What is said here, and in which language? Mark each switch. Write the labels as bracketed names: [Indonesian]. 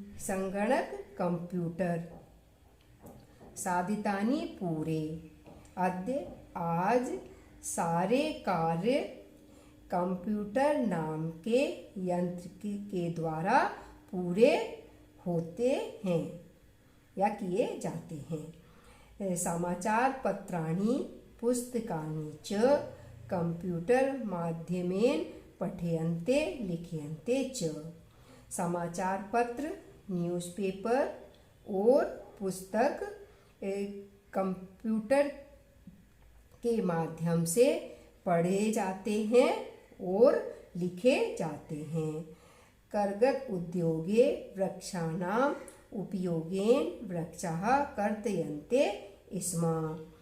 [Sanskrit] संगणक [Hindi] कंप्यूटर [Sanskrit] साधितानि [Hindi] पूरे। [Sanskrit] अद्य [Hindi] आज सारे कार्य कंप्यूटर नाम के यंत्र के द्वारा पूरे होते हैं या किए जाते हैं। [Sanskrit] समाचार पत्राणि पुस्तकानि च कंप्यूटर माध्यमेन पठ्यन्ते लिख्यन्ते च। [Hindi] समाचार पत्र न्यूज़पेपर और पुस्तक कंप्यूटर के माध्यम से पढ़े जाते हैं और लिखे जाते हैं। [Sanskrit] करगत उद्योगे वृक्षाणाम उपयोगेन वृक्षाः कर्तयन्ते स्म।